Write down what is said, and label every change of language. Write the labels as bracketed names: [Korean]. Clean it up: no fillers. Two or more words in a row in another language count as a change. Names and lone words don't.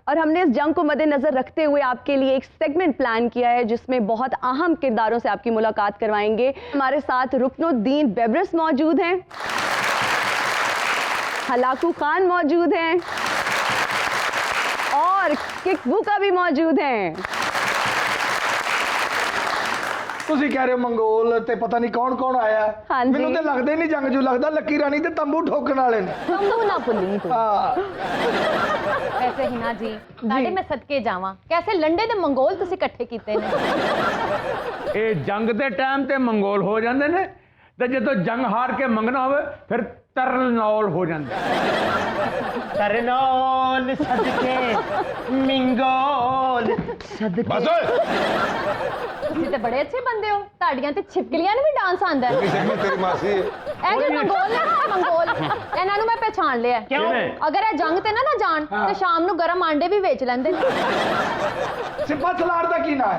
[Urdu] اور ہم نے اس جنگ کو مدنظر رکھتے ہوئے آپ کے لیے ایک سیگمنٹ پلان کیا ہے جس میں بہت اہم کرداروں سے آپ کی ملاقات کروائیں گے. ہمارے ساتھ رکن الدین بیبرس موجود ہیں، ہلاکو خان موجود ہیں اور ککبوکا بھی موجود ہیں. [Punjabi] ਤੁਸੀਂ ਕਹਿ ਰਹੇ ਹੋ ਮੰਗੋਲ ਤੇ ਪਤਾ ਨਹੀਂ ਕੌਣ ਕੌਣ ਆਇਆ। ਹਾਂਜੀ। ਮੈਨੂੰ ਤੇ ਲੱਗਦਾ ਹੀ ਨਹੀਂ ਜੰਗ ਜੂ, ਲੱਗਦਾ ਲੱਕੀ ਰਾਣੀ ਤੇ ਤੰਬੂ ਠੋਕਣ ਵਾਲੇ ਨੇ। ਤੰਬੂ ਨਾ ਭੁੱਲੀ ਤੂੰ। ਹਾਂ। ਵੈਸੇ ਹਿਨਾ ਜੀ ਤੁਹਾਡੇ ਮੈਂ ਸਦਕੇ ਜਾਵਾਂ, ਕੈਸੇ ਲੰਡੇ ਦੇ ਮੰਗੋਲ ਤੁਸੀਂ ਇਕੱਠੇ ਕੀਤੇ ਨੇ। ਇਹ ਜੰਗ ਦੇ ਟਾਈਮ ਤੇ ਮੰਗੋਲ ਹੋ ਜਾਂਦੇ ਨੇ ਤੇ ਜਦੋਂ ਜੰਗ ਹਾਰ ਕੇ ਮੰਗਣਾ ਹੋਵੇ ਫਿਰ ਤਰਨੌਲ ਹੋ ਜਾਂਦੇ। ਤਰਨੌਲ ਸਦਕੇ ਮਿੰਗੋਲ ਸਦਕੇ। ਬਸ ਓਏ ਤੁਸੀਂ ਤੇ ਬੜੇ ਅੱਛੇ ਬੰਦੇ ਹੋ, ਤੁਹਾਡੀਆਂ ਤੇ ਛਿਪਕਲੀਆਂ ਨੂੰ ਵੀ ਡਾਂਸ ਆਉਂਦਾ ਹੈ। ਕਿਸੇ ਤੇਰੀ ਮਾਸੀ ਹੈ। ਇਹ ਜੋ ਮੰਗੋਲ ਨੇ ਨਾ, ਮੰਗੋਲ ਇਹਨਾਂ ਨੂੰ ਮੈਂ ਪਹਿਚਾਣ ਲਿਆ। ਕਿਉਂ? ਅਗਰ ਇਹ ਜੰਗ ਤੇ ਨਾ ਜਾਣ ਤੇ ਸ਼ਾਮ ਨੂੰ ਗਰਮ ਆਂਡੇ ਵੀ ਵੇਚ ਲੈਂਦੇ ਨੇ। ਸਿੱਪਾ ਸਲਾਰ ਦਾ ਕੀ ਨਾਂ ਹੈ?